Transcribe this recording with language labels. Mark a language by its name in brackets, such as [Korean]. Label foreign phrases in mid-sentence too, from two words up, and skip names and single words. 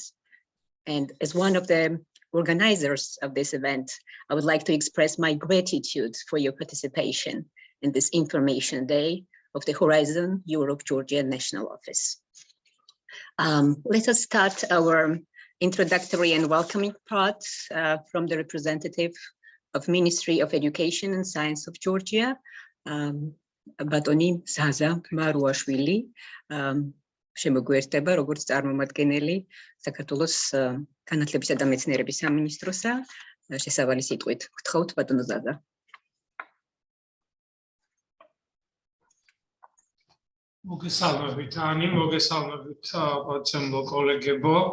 [English] And as one of the organizers of this event, I would like to express my gratitude for your participation in this Information Day of the Horizon Europe Georgia National Office. Let us start our introductory and welcoming part from the representative of Ministry of Education and Science of Georgia, Batoni Zaza Maruashvili. [Georgian] შემოგვიერთება როგორც წარმომადგენელი საქართველოს განათლებისა და მეცნიერების სამინისტროსა შესავალი სიტყვით. გთხოვთ ბატონო ზაზა. მოგესალმებით ანი, მოგესალმებით პატიო კოლეგებო.